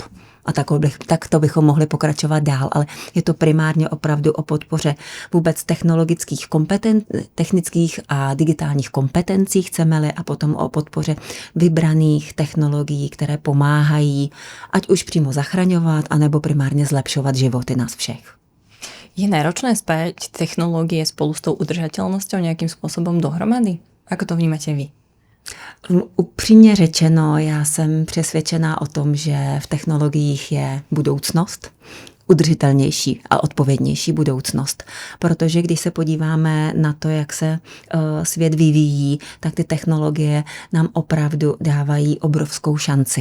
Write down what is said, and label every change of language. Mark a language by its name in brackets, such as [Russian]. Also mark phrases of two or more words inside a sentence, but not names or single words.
[Czech] A takto bychom mohli pokračovat dál, ale je to primárně opravdu o podpoře vůbec technických a digitálních kompetencí, chceme-li, a potom o podpoře vybraných technologií, které pomáhají ať už přímo zachraňovat, anebo primárně zlepšovat životy nás všech. [Slovak] Je náročné spájať technológie spolu s tou udržateľnosťou nejakým spôsobom dohromady? Ako to vnímate vy? [Czech] Upřímně řečeno, já jsem přesvědčená o tom, že v technologiích je budoucnost, udržitelnější a odpovědnější budoucnost. Protože když se podíváme na to, jak se svět vyvíjí, tak ty technologie nám opravdu dávají obrovskou šanci.